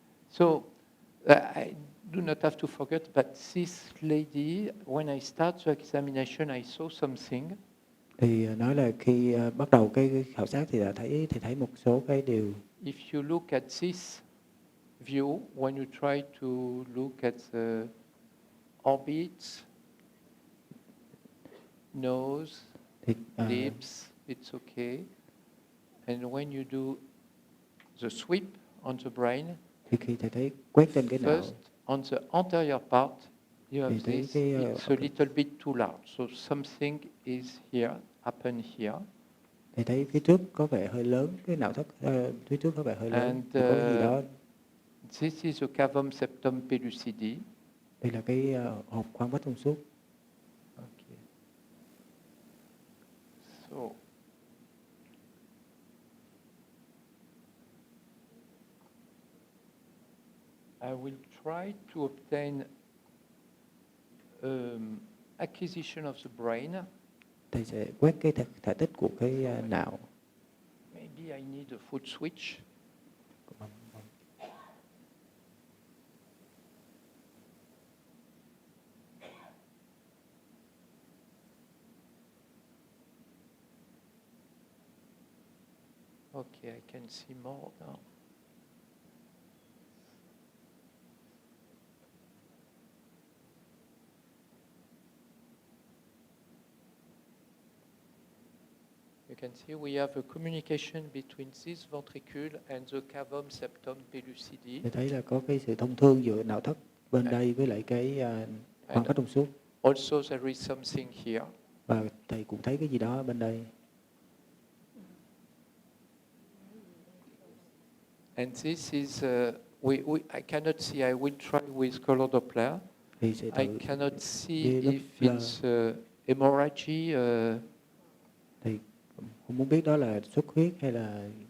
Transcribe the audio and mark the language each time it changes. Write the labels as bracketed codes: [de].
[en] So I do not have to forget, but this lady, when I start the examination, I saw something. [vi] Thì nói là khi bắt đầu cái khảo sát thì thấy một số cái điều. [en] If you look at this view, when you try to look at the orbits, nose, lips, it's okay. And when you do the sweep on the brain, [vi] thì khi thầy thấy quét trên cái não. [en] First, on the anterior part, you have this, it's a little bit too large. So something is here, happen here. [vi] Thì thấy phía trước có vẻ hơi lớn, cái não thất phía trước có vẻ hơi lớn. [en] And [vi] có cái gì đó. [en] This is the cavum septum pellucidi. [vi] Đây là cái hộp khoang vách thông suốt. [en] Okay. So I will try to obtain acquisition of the brain. [vi] Thầy sẽ quét cái thể tích của cái não. [en] Maybe I need a foot switch. Okay, I can see more now. You can see we have a communication between this ventricle and the cavum septum pellucidum. [vi] Thì thấy là có cái sự thông thương giữa não thất bên đây với lại cái khoang phát trong suốt. [en] Also there is something here. [vi] Và thầy cũng thấy cái gì đó bên đây. [en] And this is, I cannot see, I will try with color Doppler. [vi] Thì sẽ [en] I cannot see if it's hemorrhage. [vi] Thì không muốn biết đó là xuất huyết hay là...